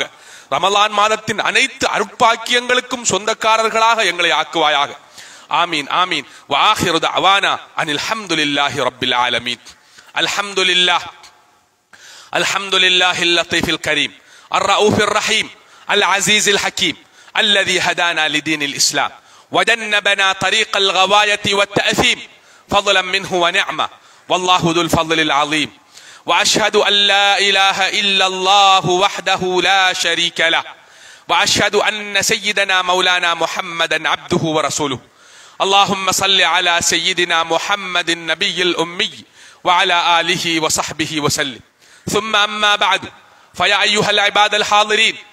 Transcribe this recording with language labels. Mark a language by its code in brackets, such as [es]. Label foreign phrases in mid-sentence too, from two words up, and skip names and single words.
[ta] ரமலான் மாதத்தின் அனைத்து அருட்பாக்கியங்களுக்கும் சொந்தக்காரர்களாக எங்களை ஆக்குவாயாக. [ar] آمين آمين. وآخر دعوانا أن الحمد لله رب العالمين. الحمد لله اللطيف الكريم الرؤوف الرحيم العزيز الحكيم الذي هدانا لدين الإسلام وجنبنا طريق الغواية والتأثيم فضلا منه ونعمة والله ذو الفضل العظيم وأشهد أن لا إله إلا الله وحده لا شريك له وأشهد أن سيدنا مولانا محمدا عبده ورسوله اللهم صل على سيدنا محمد النبي الأمي وعلى آله وصحبه وسلم ثم أما بعد فيا أيها العباد الحاضرين